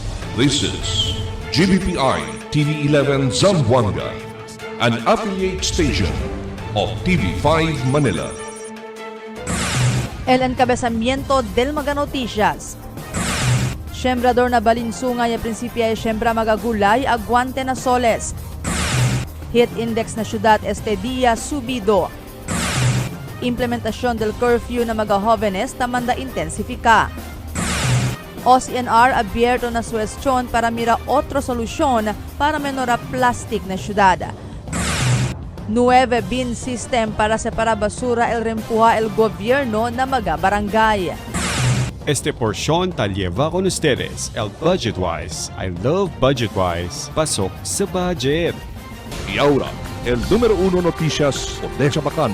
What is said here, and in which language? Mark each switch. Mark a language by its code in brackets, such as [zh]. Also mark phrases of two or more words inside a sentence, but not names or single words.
[en] This is GBPI TV11 Zamboanga, an affiliate station of TV5 Manila. [cbk] El encabezamiento del Mga Noticias. Sembrador na balinsungay a prinsipya ay sembra magagulay aguante na soles. Heat index na syudad este día subido. Implementación del curfew na mga-jóvenes tamanda intensifika. OCNR abierto na suwestyon para mira otro solusyon para menora plastic na syudad. 9 bin system para separar basura el rempuha el gobierno na mga-barangay. Este porción ta lleva con ustedes el Budgetwise. [en] I love Budgetwise. [tl] Pasok sa budget. [cbk] Y ahora, el número 1 noticias de Chabacano.